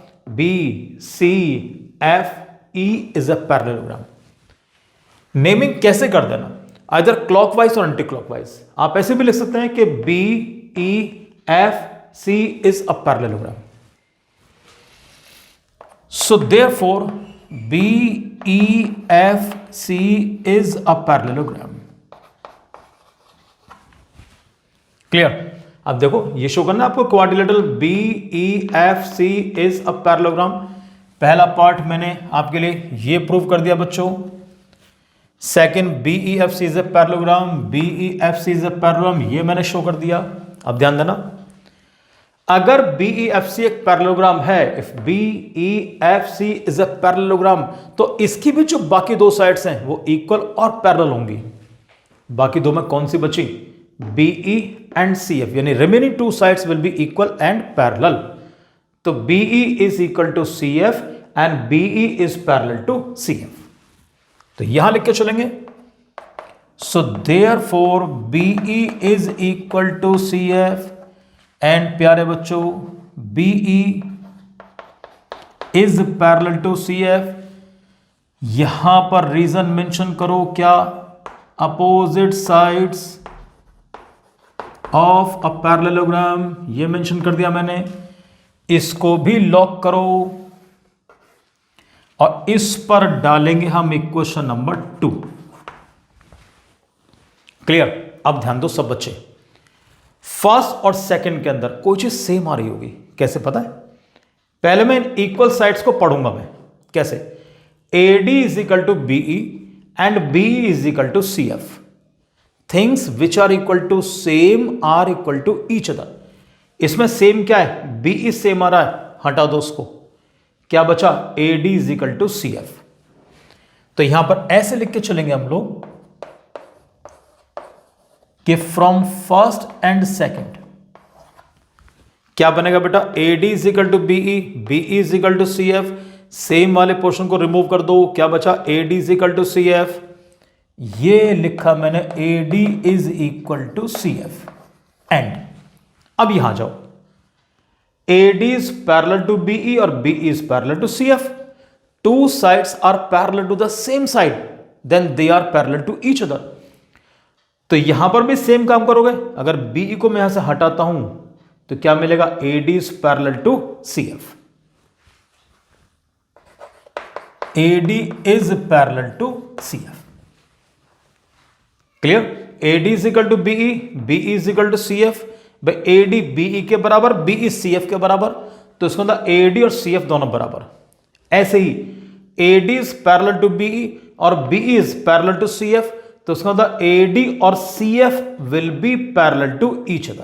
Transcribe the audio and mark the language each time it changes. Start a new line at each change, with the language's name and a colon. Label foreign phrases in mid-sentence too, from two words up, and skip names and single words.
English: BCFE is a parallelogram.
Hindi: नेमिंग कैसे कर देना,
English: either clockwise
Hindi: और
English: anti clockwise.
Hindi: आप ऐसे भी लिख सकते हैं कि
English: BEFC is a parallelogram. so therefore BEFC is a parallelogram.
Hindi: क्लियर? अब देखो ये शो करना आपको
English: quadrilateral BEFC is a parallelogram.
Hindi: पहला पार्ट मैंने आपके लिए ये प्रूव कर दिया बच्चों।
English: सेकंड BEFC is a parallelogram, BEFC is a parallelogram,
Hindi: ये मैंने शो कर दिया। अब ध्यान देना, अगर BEFC एक पैरेललोग्राम है,
English: if BEFC is a parallelogram,
Hindi: तो इसकी भी जो बाकी दो साइड्स हैं वो इक्वल और पैरेलल होंगी। बाकी दो में कौन सी बची?
English: BE and CF, यानी remaining two sides will be equal and parallel. तो BE is equal to CF and BE is parallel to CF.
Hindi: तो यहां लिख के चलेंगे,
English: so therefore BE is equal to CF and
Hindi: प्यारे बच्चों
English: BE is parallel to CF.
Hindi: यहां पर
English: reason mention
Hindi: करो, क्या?
English: opposite sides of a parallelogram,
Hindi: ये मेंशन कर दिया मैंने। इसको भी लॉक करो और इस पर डालेंगे हम
English: equation number 2.
Hindi: क्लियर? अब ध्यान दो सब बच्चे, फर्स्ट और सेकंड के अंदर कोई चीज सेम आ रही होगी। कैसे पता है? पहले मैं
English: equal sides
Hindi: को पढ़ूंगा मैं। कैसे?
English: AD is equal to BE and BE is equal to CF. things which are equal to same are equal to each other.
Hindi: इसमें सेम क्या है? BE सेम आ रहा है, हटा दो उसको। क्या बचा?
English: AD is equal to CF.
Hindi: तो यहां पर ऐसे लिख के चलेंगे हम लोग कि
English: from first and second
Hindi: क्या बनेगा बेटा?
English: AD is equal to BE, BE is equal to CF.
Hindi: सेम वाले पोर्शन को रिमूव कर दो, क्या बचा?
English: AD is equal to CF.
Hindi: ये लिखा मैंने
English: AD is equal to CF and
Hindi: अब यहां जाओ,
English: AD is parallel to BE और BE is parallel to CF. two sides are parallel to the same side, then they are parallel to each other.
Hindi: तो यहां पर भी सेम काम करोगे। अगर BE को मैं यहां से हटाता हूं तो क्या मिलेगा?
English: AD is parallel to CF। AD is parallel to CF।
Hindi: क्लियर?
English: AD is equal to BE, BE is equal to CF.
Hindi: भाई AD BE के बराबर, BE CF के बराबर, तो इसका मतलब AD और CF दोनों बराबर। ऐसे ही
English: AD is parallel to BE
Hindi: और
English: BE is parallel to CF,
Hindi: तो उसका मतलब AD और CF
English: will be parallel to each other.